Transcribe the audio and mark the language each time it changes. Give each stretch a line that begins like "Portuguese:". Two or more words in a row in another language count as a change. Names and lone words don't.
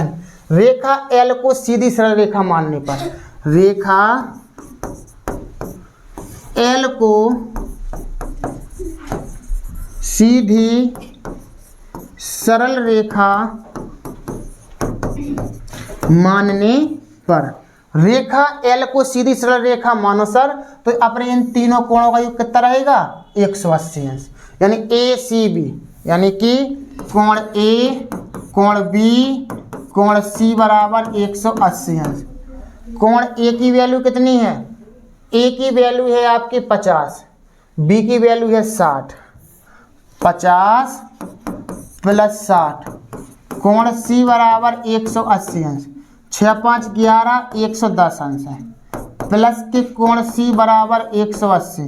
Hindi: रेखा L को सीधी सरल रेखा मानने पर, रेखा L को सीधी सरल रेखा मानने पर, रेखा L को सीधी सरल रेखा मानो सर, तो अपने इन तीनों कोणों का योग कितना रहेगा? 180 अंश। यानी ACB, यानी कि कोण A कोण B कोण C बराबर 180 अंश। कोण A की वैल्यू कितनी है? A की वैल्यू है आपकी 50, B की वैल्यू है 60। 50 प्लस 60, कोण C बराबर 180 अंश। 6 5 11 110 अंश है, प्लस के कोण C बराबर 180।